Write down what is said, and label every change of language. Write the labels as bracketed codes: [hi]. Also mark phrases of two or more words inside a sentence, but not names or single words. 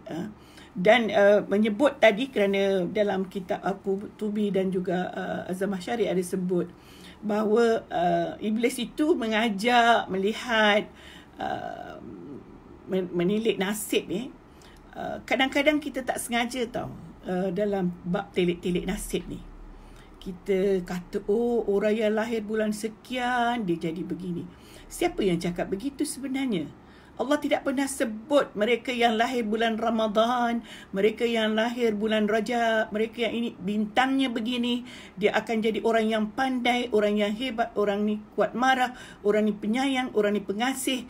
[ms] Dan menyebut tadi, kerana dalam kitab Al-Qutubi dan juga Az-Zamakhsyari ada sebut bahawa iblis itu mengajak, melihat, menilik nasib. Kadang-kadang kita tak sengaja tahu dalam bab telik-telik nasib ni. Kita kata, orang yang lahir bulan sekian dia jadi begini. Siapa yang cakap begitu sebenarnya? Allah tidak pernah sebut mereka yang lahir bulan Ramadan, mereka yang lahir bulan Rajab, mereka yang ini bintangnya begini, dia akan jadi orang yang pandai, orang yang hebat, orang ni kuat marah, orang ni penyayang, orang ni pengasih.